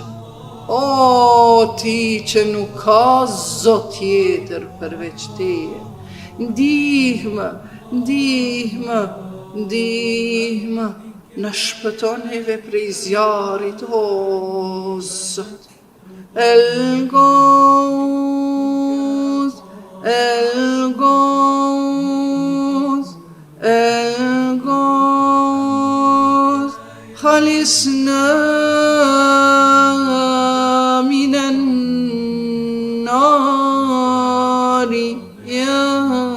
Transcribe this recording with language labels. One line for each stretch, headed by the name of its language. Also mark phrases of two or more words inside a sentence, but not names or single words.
Albanian: O ti që nuk ka zot tjetër përveç teje, ndihmë, ndihmë, ndihmë, në shpëtoneve prej zjarit, o Zot.
Arabic: الغوث، الغوث، الغوث، خلصنا من النار، يا